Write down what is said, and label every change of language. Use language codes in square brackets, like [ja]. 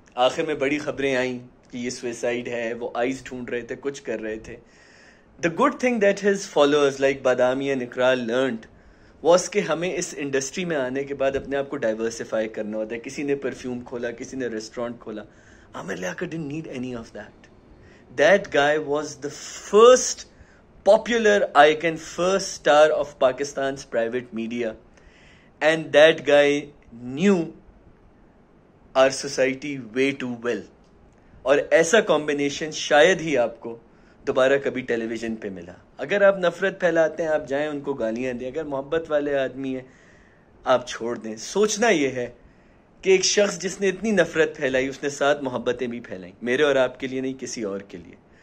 [ur] آخر میں بڑی خبریں آئیں کہ یہ سوئسائڈ ہے, وہ آئیز ڈھونڈ رہے تھے, کچھ کر رہے تھے. [en] The good thing that his followers like Badami and Iqrar learned was [ur] کہ ہمیں اس انڈسٹری میں آنے کے بعد اپنے آپ کو ڈائیورسیفائی کرنا ہوتا ہے. کسی نے پرفیوم کھولا, کسی نے ریسٹورینٹ کھولا. [en] Aamir Liaquat didn't need any of that. That guy was the first popular icon, first star of Pakistan's private media. And that guy knew our society way too well. [ur] اور ایسا کمبینیشن شاید ہی آپ کو دوبارہ کبھی ٹیلی ویژن پہ ملا. اگر آپ نفرت پھیلاتے ہیں آپ جائیں ان کو گالیاں دیں, اگر محبت والے آدمی ہیں آپ چھوڑ دیں. سوچنا یہ ہے کہ ایک شخص جس نے اتنی نفرت پھیلائی اس نے 7 محبتیں بھی پھیلائیں, میرے اور آپ کے لیے نہیں, کسی اور کے لیے.